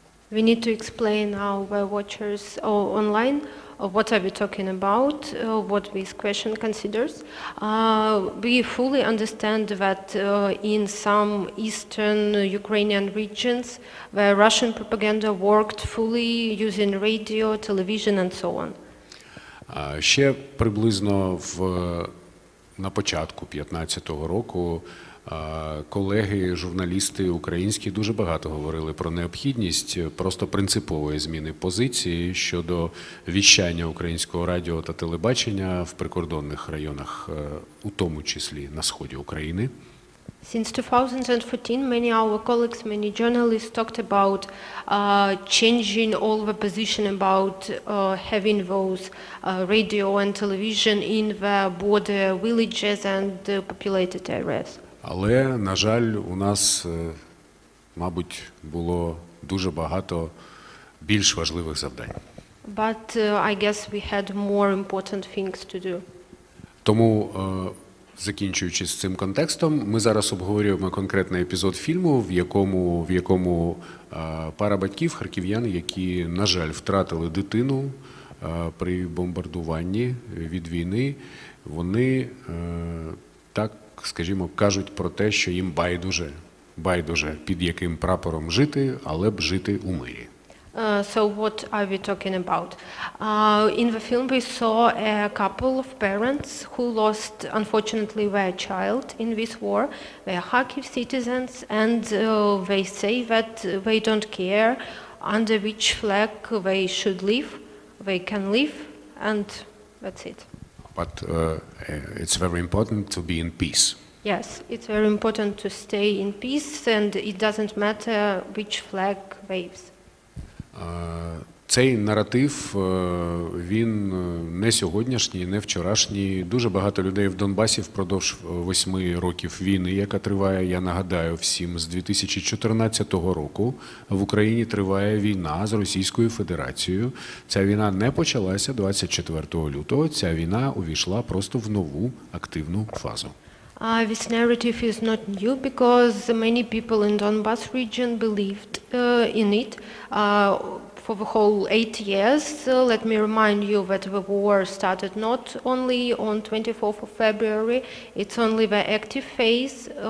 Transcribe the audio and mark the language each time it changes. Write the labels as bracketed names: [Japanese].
[English] We need to explain our watchers online what are we talking about, what this question considers. We fully understand that in some eastern Ukrainian regions where Russian propaganda worked fully using radio, television and so on. [Ukrainian] Ще приблизно на початку 2015 року колеги, журналісти українські дуже багато говорили про необхідність просто принципової зміни позиції щодо віщання українського радіо та телебачення в прикордонних районах, у тому числі на сході України. [English] Since 2014, many our colleagues, many journalists talked about changing all the position about having those radio and television in the border villages and populated areas. [Ukrainian] Але, на жаль, у нас, мабуть, було дуже багато більш важливих завдань. [English] But I guess we had more important things to do. [Ukrainian] Тому, закінчуючи з цим контекстом, ми зараз обговорюємо конкретний епізод фільму, в якому пара батьків, харків'ян, які, на жаль, втратили дитину при бомбардуванні від війни, вони так, скажімо, кажуть про те, що їм байдуже, під яким прапором жити, але б жити у мирі. [English] So what are we talking about? In the film we saw a couple of parents who lost, unfortunately, their child in this war. They are Kharkiv citizens, and they say that they don't care under which flag they should live. They can live, and that's it. But it's very important to be in peace. Yes, it's very important to stay in peace, and it doesn't matter which flag waves. [Ukrainian] Цей наратив, він не сьогоднішній, не вчорашній. Дуже багато людей в Донбасі впродовж 8 років війни, яка триває, я нагадаю всім, з 2014 року в Україні триває війна з Російською Федерацією. Ця війна не почалася 24 лютого, ця війна увійшла просто в нову активну фазу. [English] This narrative is not new because many people in Donbas region believed in it for the whole 8 years. Let me remind you that the war started not only on 24th of February, it's only the active phase.